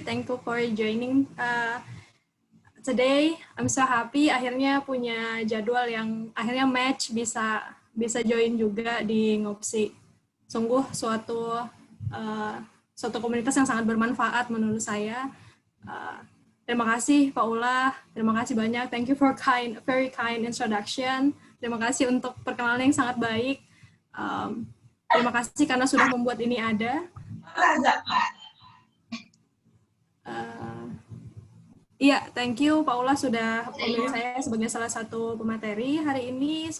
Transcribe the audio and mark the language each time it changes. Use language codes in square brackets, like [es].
[en] Thank you for joining today. I'm so happy [id] akhirnya punya jadwal yang akhirnya match, bisa join juga di Ngopsi. Sungguh suatu komunitas yang sangat bermanfaat menurut saya. Terima kasih Pak Ulah, terima kasih banyak. [en] Thank you for very kind introduction. [id] Terima kasih untuk perkenalan yang sangat baik. Terima kasih karena sudah membuat ini ada. Iya, [en] thank you [id] Pak Ulah sudah memilih saya sebagai salah satu pemateri hari ini.